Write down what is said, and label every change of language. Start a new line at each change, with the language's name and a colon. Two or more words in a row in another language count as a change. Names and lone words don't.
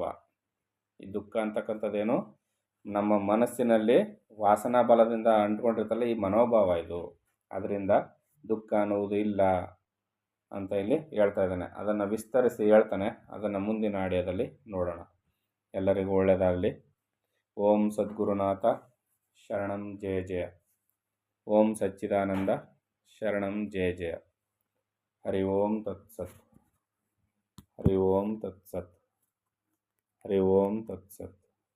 Kannada: ಈ ದುಃಖ ಅಂತಕ್ಕಂಥದ್ದೇನು, ನಮ್ಮ ಮನಸ್ಸಿನಲ್ಲಿ ವಾಸನಾ ಬಲದಿಂದ ಅಂಟ್ಕೊಂಡಿರ್ತಲ್ಲ ಈ ಮನೋಭಾವ ಇದು. ಅದರಿಂದ ದುಃಖ ಅನ್ನುವುದು ಇಲ್ಲ ಅಂತ ಇಲ್ಲಿ ಹೇಳ್ತಾ ಇದ್ದಾನೆ. ಅದನ್ನು ವಿಸ್ತರಿಸಿ ಹೇಳ್ತಾನೆ. ಅದನ್ನು ಮುಂದಿನ ಆಡಿಯೋದಲ್ಲಿ ನೋಡೋಣ. ಎಲ್ಲರಿಗೂ ಒಳ್ಳೆಯದಾಗಲಿ.
Sanskrit: ಓಂ ಸದ್ಗುರುನಾಥ ಶರಣಂ ಜಯ ಜಯ. ಓಂ ಸಚ್ಚಿದಾನಂದ ಶರಣಂ ಜಯ ಜಯ. ಹರಿ ಓಂ ತತ್ಸತ್. ಹರಿ ಓಂ ತತ್ಸತ್. ಹರಿ ಓಂ ತತ್ಸತ್.